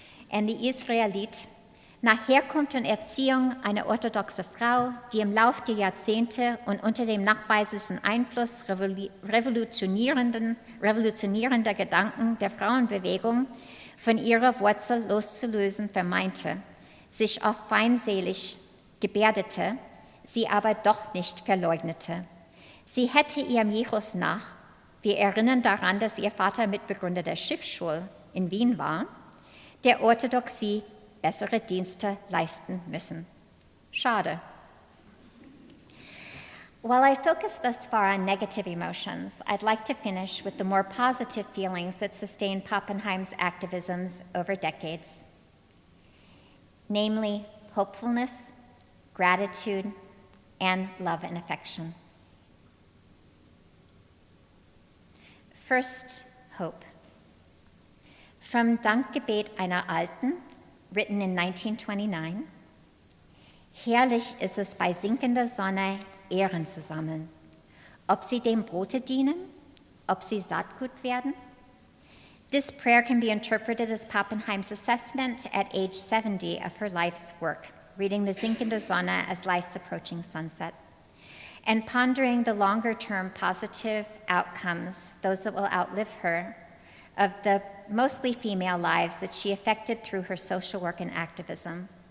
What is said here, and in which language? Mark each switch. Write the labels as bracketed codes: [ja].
[en] And the [de] Israelit, nach Herkunft und Erziehung eine orthodoxe Frau, die im Lauf der Jahrzehnte und unter dem nachweislichen Einfluss revolutionierender Gedanken der Frauenbewegung von ihrer Wurzel loszulösen vermeinte, sich oft feindselig gebärdete, sie aber doch nicht verleugnete. Sie hätte ihrem Jehus nach, wir erinnern daran, dass ihr Vater Mitbegründer der Schiffsschule in Wien war, der Orthodoxie bessere Dienste leisten müssen. Schade. [en] While I focus thus far on negative emotions, I'd like to finish with the more positive feelings that sustained Pappenheim's activisms over decades, namely hopefulness, gratitude, and love and affection. First, hope. From [de] Dankgebet einer Alten, [en] written in 1929, [de] herrlich ist es bei sinkender Sonne, Ehren zu sammeln, ob sie dem Brote dienen, ob sie Saatgut werden. [en] This prayer can be interpreted as Pappenheim's assessment at age 70 of her life's work, reading the sinkende Sonne as life's approaching sunset, and pondering the longer-term positive outcomes, those that will outlive her, of the mostly female lives that she affected through her social work and activism.